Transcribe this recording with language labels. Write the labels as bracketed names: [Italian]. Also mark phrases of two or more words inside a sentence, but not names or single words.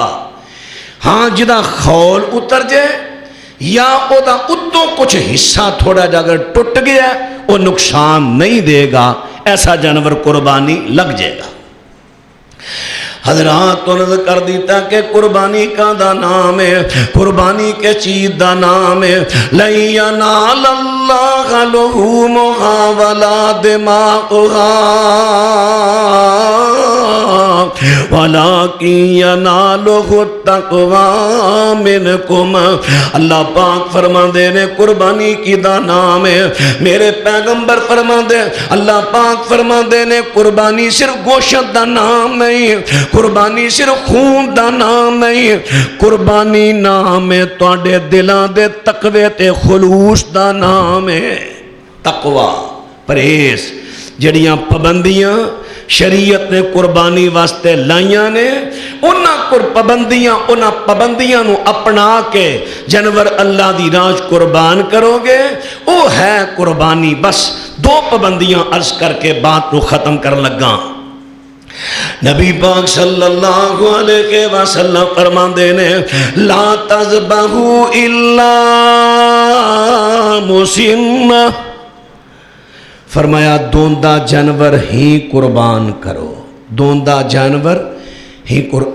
[Urdu] ہاں جدا خول اتر جائے یا او دا اتوں کچھ حصہ تھوڑا جاگر ٹوٹ گیا وہ نقصان نہیں دے گا، ایسا جانور قربانی لگ جائے گا۔ [Punjabi] حضرات تو نظر کر دیتا کہ قربانی کا دا نام ہے، قربانی کے چیز دا نام ہے [Arabic] لَن يَنَالَ اللَّهَ لُحُومُهَا وَلَا دِمَاؤُهَا وَلَكِن يَنَالُهُ التَّقْوَىٰ مِنْكُمْ۔ [Punjabi] اللہ پاک فرما دے نے قربانی کی دا نام ہے، میرے پیغمبر فرما دے، اللہ پاک فرما دے نے قربانی صرف گوشت دا نام نہیں، قربانی صرف خون دا نام نہیں، قربانی نام ہے تواڈے دلاں دے تقوی تے خلوص دا نام ہے۔ تقوی پرہیز جڑیاں پابندیاں شریعت نے قربانی واسطے لائیاں نے، انہاں پابندیاں نو اپنا کے جانور اللہ دی راہ قربان کرو گے وہ ہے قربانی۔ [Urdu] بس دو پابندیاں عرض کر کے بات کو ختم کر لگا۔ [Punjabi] نبی پاک صلی اللہ علیہ وسلم فرماندے نے [Arabic] لا تذبحوا الا مسنہ، [Punjabi] فرمایا دوندہ جانور ہی قربان کرو، دوندہ جانور ہی قربان۔